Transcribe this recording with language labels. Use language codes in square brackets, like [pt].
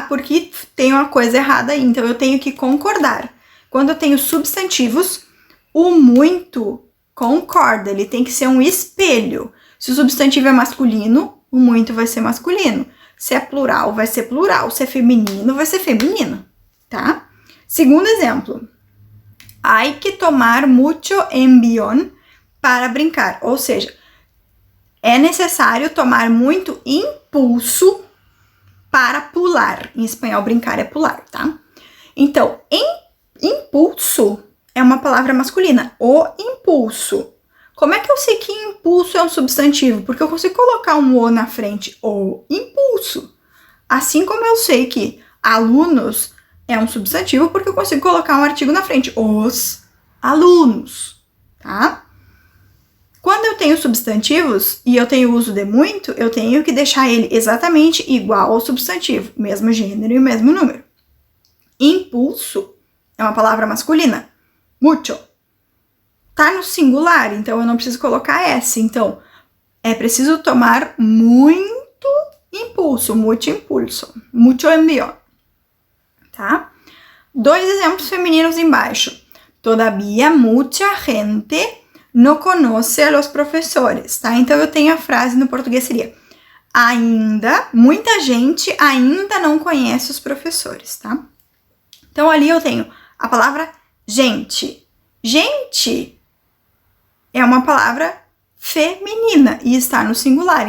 [pt] Porque tem uma coisa errada aí. Então, eu tenho que concordar. Quando eu tenho substantivos, o muito concorda, ele tem que ser um espelho. Se o substantivo é masculino, o muito vai ser masculino. Se é plural, vai ser plural. Se é feminino, vai ser feminino, tá? Segundo exemplo. [es] Hay que tomar mucho envión para brincar. [pt] Ou seja, é necessário tomar muito impulso para pular. Em espanhol, brincar é pular, tá? Então, impulso é uma palavra masculina, o impulso. Como é que eu sei que impulso é um substantivo? Porque eu consigo colocar um o na frente, o impulso. Assim como eu sei que alunos é um substantivo, porque eu consigo colocar um artigo na frente, os alunos, tá? Quando eu tenho substantivos e eu tenho uso de muito, eu tenho que deixar ele exatamente igual ao substantivo, mesmo gênero e o mesmo número. Impulso é uma palavra masculina. Mucho. Tá no singular, então eu não preciso colocar S. Então, é preciso tomar muito impulso, [es] mucho impulso, mucho envío. [pt] Tá? 2 exemplos femininos embaixo. [es] Todavía mucha gente no conoce a los profesores, tá? [pt] Então, eu tenho a frase no português seria ainda, muita gente ainda não conhece os professores, tá? Então, ali eu tenho a palavra gente. Gente é uma palavra feminina e está no singular.